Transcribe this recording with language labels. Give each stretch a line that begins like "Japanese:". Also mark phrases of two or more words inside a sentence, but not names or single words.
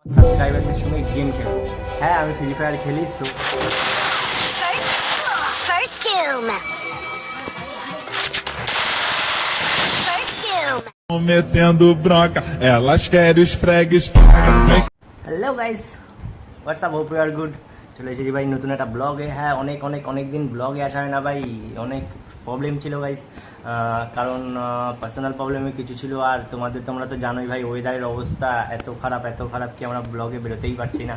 Bangla: সাবস্ক্রাইবারদের সঙ্গে গেম খেলবো। হ্যাঁ, আমি ফ্রি ফায়ার খেলি। সো
English: First kill.
Portuguese: Metendo bronca, elas querem os fregues.
English: Hello guys, what's up, hope you are good.
Bangla: চলে এসেছি ভাই নতুন একটা ব্লগে। হ্যাঁ, অনেক দিন ব্লগে আসা হয় না ভাই, অনেক প্রবলেম ছিল গাইস। কারণ
English: personal problem
Bangla: কিছু ছিল, আর তোমরা তো জানোই ভাই ওয়েদারের অবস্থা এত খারাপ কি আমরা ব্লগে বেরোতেই পারছি না।